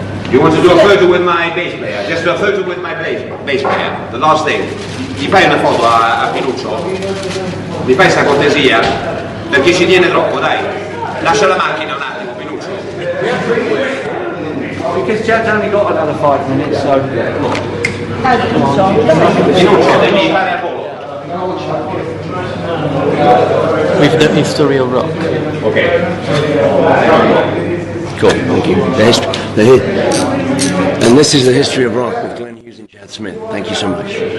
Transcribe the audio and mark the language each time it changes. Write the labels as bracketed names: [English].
[English] You want to do a photo with my bass player? Just do a photo with my bass player. The last thing. [Italian] Gli fai una foto a Pinuccio? Mi fai sta cortesia? Perché ci tiene troppo, dai. Lascia la macchina un attimo, Pinuccio. [English] Because Chad's only got another 5 minutes, so [Italian] Pinuccio, devi fare a volo. [English] With the history of rock. Ok. Cool, thank you. And this is the history of rock with Glenn Hughes and Chad Smith. Thank you so much.